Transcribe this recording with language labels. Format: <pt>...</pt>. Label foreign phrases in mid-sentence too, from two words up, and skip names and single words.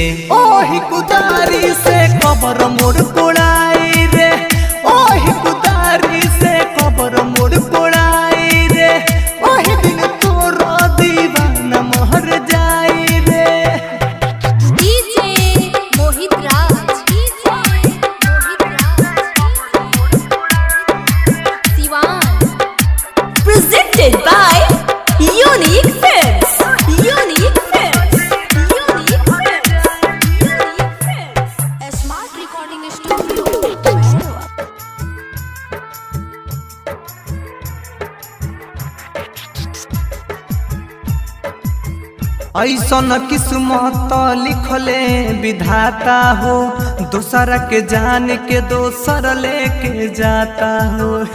<bho>ओही कुदारी से कबर मोड़ कोड़ाई रे, ओही कुदारी से कबर मोड़ कोड़ाई रे, ओही दिन तोर दीवाना महर जाई रे।</bho> <en>DJ Mohit Raj. DJ Mohit Raj. Siwan. Presented by Unique Films. Unique Films. Unique Films. Unique Films. A Smart Recording Studio. Mero.</en> <bho>ऐसन किस्मत लिखले विधाता हो, दोसरा के जान के दोसर लेके जाता हो।</bho>